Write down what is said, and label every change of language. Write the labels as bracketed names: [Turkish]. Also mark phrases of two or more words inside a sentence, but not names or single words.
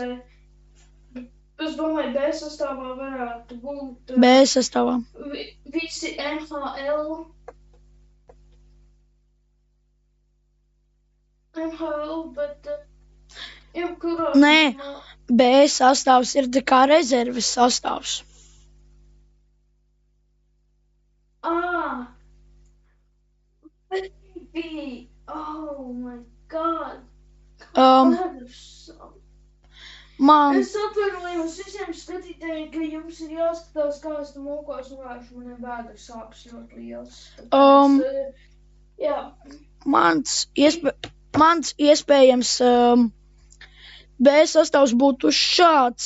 [Latvian] Es domāju, B sastāvā varētu būt B sastāvā. Visi NHL, bet jebkurā... Nē, B sastāvs ir tā kā rezerves sastāvs. [English] Baby! Oh my God! [Latvian] Es atvainojos visiem skatītājiem, ka jums ir jāskatās, kā es mokos runāšu, man ir vēders sāpes ļoti liels. Jā. Mans iespējams B sastāvs būtu šāds.